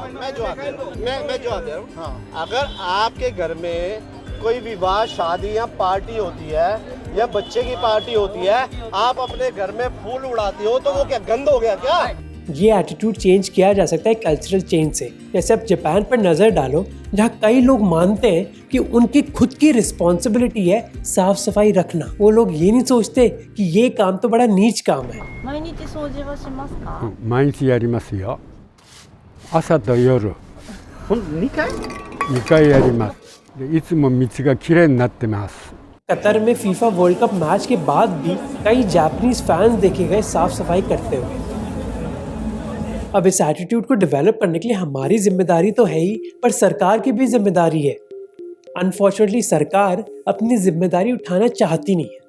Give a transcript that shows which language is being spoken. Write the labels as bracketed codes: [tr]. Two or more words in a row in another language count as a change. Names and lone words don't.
[hi] मैं जो आता हूँ, हाँ, अगर आपके घर में कोई विवाह, शादी या पार्टी होती है या बच्चे की पार्टी होती है, आप अपने घर में फूल उड़ाते हो तो वो क्या गंद हो गया क्या? ये [en] attitude change [hi] किया जा सकता है [en] cultural change [hi] से। जैसे आप जापान पर नजर डालो, जहाँ कई लोग मानते हैं कि उनकी खुद की रिस्पॉन्सिबिलिटी है साफ सफाई रखना। वो लोग ये नहीं सोचते कि ये काम तो बड़ा नीच काम है। [ja] 毎日掃除はしますか？毎日やりますよ。朝と夜。 2回 2回やります。でいつも道がきれいになってます。 [hi] कतर में फीफा वर्ल्ड कप मैच के बाद भी कई [en] Japanese fans [hi] देखे गए साफ सफाई करते हुए। अब इस एटीट्यूड को डेवलप करने के लिए हमारी जिम्मेदारी तो है ही, पर सरकार की भी जिम्मेदारी है। अनफॉर्चुनेटली सरकार अपनी जिम्मेदारी उठाना चाहती नहीं है।